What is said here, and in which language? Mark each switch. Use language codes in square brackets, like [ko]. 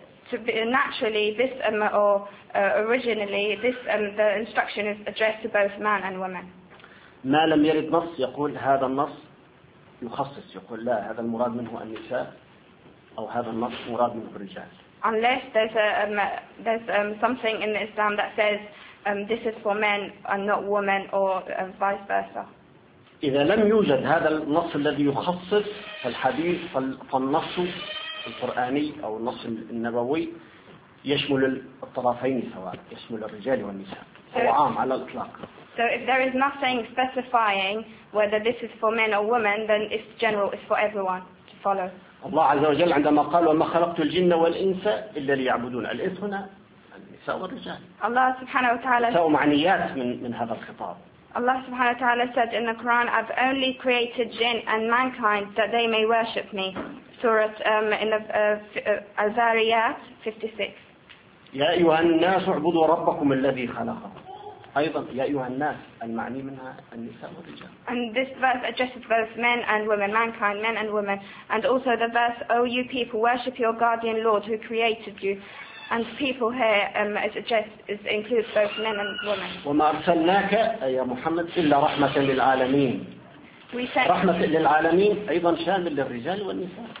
[en] Naturally, this originally, this the instruction is addressed to both man and woman. [ar] ما لم يرد نص يقول هذا النص يخصص يقول لا هذا المراد منه النساء أو هذا النص مراد منه الرجال. [en] Unless there's something in Islam that says this is for men and not women, or vice versa. [ar] إذا لم يوجد هذا النص الذي يخصص فالحديث فالنص القرآني أو النص النبوي يشمل الطرفين سواء يشمل الرجال والنساء وعام على الإطلاق. [en] So if there is nothing specifying whether this is for men or women, then it's general, it's for everyone to follow. [ar] الله عز وجل عندما قال وما خلقت الجن والإنس إلا ليعبدون الإنس هنا النساء والرجال. الله سبحانه وتعالى. سوء معنيات من هذا الخطاب. [en] Allah [ar] subhanahu wa ta'ala [en] said in the Quran, I've only created jinn and mankind that they may worship me. Surah in the Al-Zariyat 56. [ar] يا أيها الناس اعبدوا ربكم الذي خلقكم. أيضا يا أيها الناس المعني منها النساء والرجال. [en] And this verse addresses both men and women, mankind, men and women. And also the verse, O you people, worship your guardian Lord who created you. And people here, it suggests, includes both men and women. [ar] وما أرسلناك يا محمد إلا رحمة للعالمين. [en] We sent [ar] رحمة للعالمين أيضا شامل للرجال والنساء.